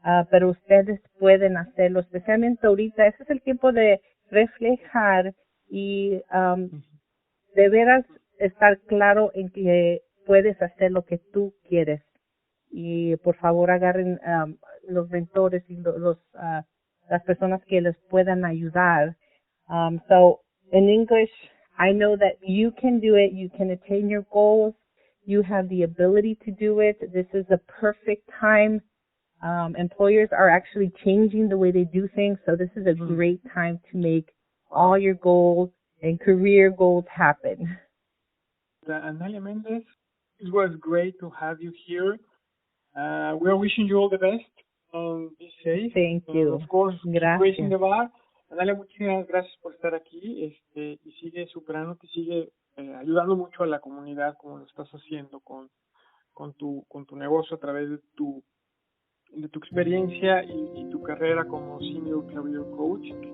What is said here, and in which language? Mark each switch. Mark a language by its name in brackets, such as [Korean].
[Spanish] Pero ustedes pueden hacerlo, especialmente ahorita. Ese es el tiempo de reflejar y de veras estar claro en que puedes hacer lo que tú quieres. Y por favor agarren los mentores y las personas que les puedan ayudar. [English] So in English, I know that you can do it. You can attain your goals. You have the ability to do it. This is the perfect time. Employers are actually changing the way they do things. So this is a great time to make all your goals and career goals happen. Analia Mendez, it was great to have you here. We are wishing you all the best and be safe. Thank you. Of course, [Spanish] Gracias. [English] Raising the bar. [Spanish] Analia, muchísimas gracias por estar aquí y sigue superándote, sigue ayudando mucho a la comunidad como lo estás haciendo con tu negocio a través de tu experiencia y tu carrera como Senior Career Coach.